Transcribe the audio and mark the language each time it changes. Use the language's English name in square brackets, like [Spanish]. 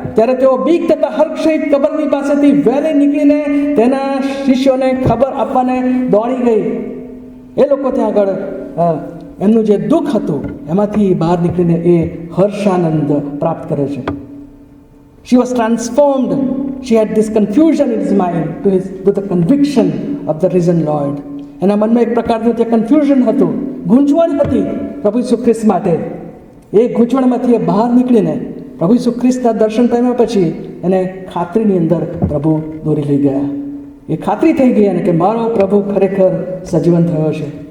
[Gujarati] ત્યારે તેઓ બીક તથા હર્ષ સહિત કબરની પાસેથી વહેલી નીકળીને તેના શિષ્યોને ખબર આપવાને દોડી ગઈ. એ લોકો ત્યાં આગળ એમનું જે દુઃખ હતું એમાંથી બહાર નીકળીને એ હર્ષાનંદ પ્રાપ્ત કરે છે. [English] She was transformed. She had this confusion in his mind to the conviction of the risen Lord. [Gujarati] એના મનમાં એક પ્રકારનું જે કન્ફ્યુઝન હતું, ગૂંચવણ હતી પ્રભુ ઈસુ ખ્રિસ્ત માટે. એ ગૂંચવણમાંથી એ બહાર નીકળીને પ્રભુ ઈસુ ખ્રિસ્તના દર્શન પામ્યા પછી એને ખાતરીની અંદર પ્રભુ દોરી લઈ ગયા. એ ખાતરી થઈ ગઈ અને કે મારો પ્રભુ ખરેખર સજીવન થયો છે.